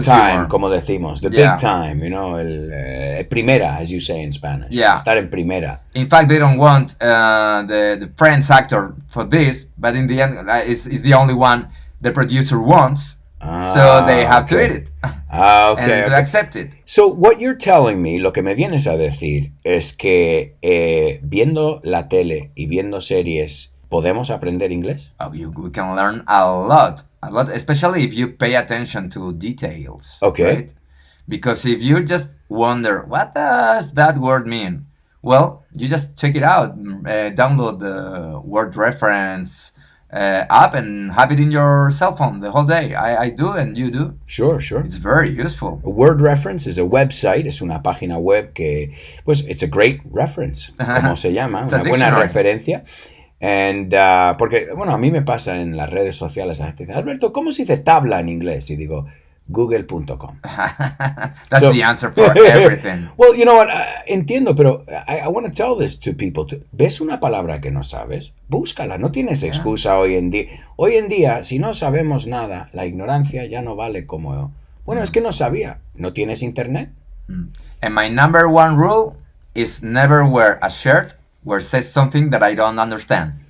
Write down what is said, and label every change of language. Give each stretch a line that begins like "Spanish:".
English: big time, humor.
Spanish: como decimos,
English: the big time, you know,
Spanish: el primera,
English: as you say in Spanish. Yeah.
Spanish: Estar en primera.
English: In fact, they don't want the Friends actor for this, but in the end, it's the only one the producer wants. So they have to eat it Okay. and to accept it. So what you're telling me,
Spanish: lo que me vienes a decir es que viendo la tele y viendo series podemos aprender inglés.
English: We can learn a lot, especially if you pay attention to details. Okay. Right? Because if you just wonder, what does that word mean? Well, you just check it out, download the word reference app and have it in your cell phone the whole day. I do and you do. Sure. It's very useful. A word reference is a website,
Spanish: es una página web que, pues,
English: it's a great reference,
Spanish: como se llama,
English: It's
Spanish: una
English: a
Spanish: buena
English: dictionary.
Spanish: referencia. And, porque, bueno, a mí me pasa en las redes sociales, la gente dice, Alberto, ¿cómo se dice tabla en inglés? Y digo, google.com.
English: That's the answer for everything. Well, you know what,
Spanish: entiendo, pero
English: I want to tell this to people.
Spanish: ¿Ves una palabra que no sabes? Búscala, no tienes excusa hoy en día. Hoy en día, si no sabemos nada, la ignorancia ya no vale como... Bueno, es que no sabía. ¿No tienes internet?
English: And my number one rule is never wear a shirt where it says something that I don't understand.